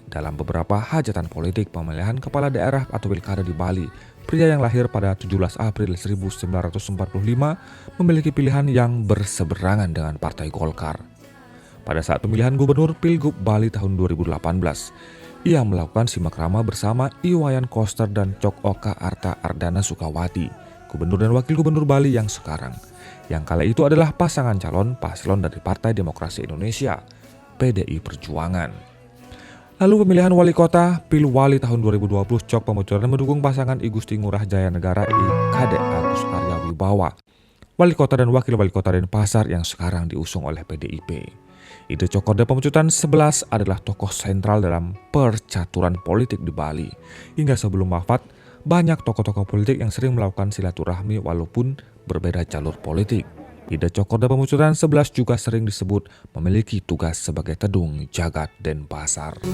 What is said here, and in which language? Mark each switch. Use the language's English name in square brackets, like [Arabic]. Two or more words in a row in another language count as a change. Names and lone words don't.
[Indonesian] Dalam beberapa hajatan politik pemilihan kepala daerah atau pilkada di Bali, pria yang lahir pada 17 April 1945 memiliki pilihan yang berseberangan dengan Partai Golkar. Pada saat pemilihan gubernur Pilgub Bali tahun 2018, ia melakukan simak rama bersama Iwayan Koster dan Cok Oka Arta Ardana Sukawati, gubernur dan wakil gubernur Bali yang sekarang. Yang kala itu adalah pasangan calon paslon dari Partai Demokrasi Indonesia, PDI Perjuangan. Lalu pemilihan wali kota Pilwali tahun 2020, Cok Pemecutan mendukung pasangan I Gusti Ngurah Jaya Negara I Kadek Agus Arya Wibawa, wali kota dan wakil wali kota Denpasar yang sekarang diusung oleh PDIP. Ida Cokorda Pemecutan 11 adalah tokoh sentral dalam percaturan politik di Bali. Hingga sebelum wafat, banyak tokoh-tokoh politik yang sering melakukan silaturahmi walaupun berbeda jalur politik. Ida Cokorda Pemecutan 11 juga sering disebut memiliki tugas sebagai Tedung Jagat Denpasar.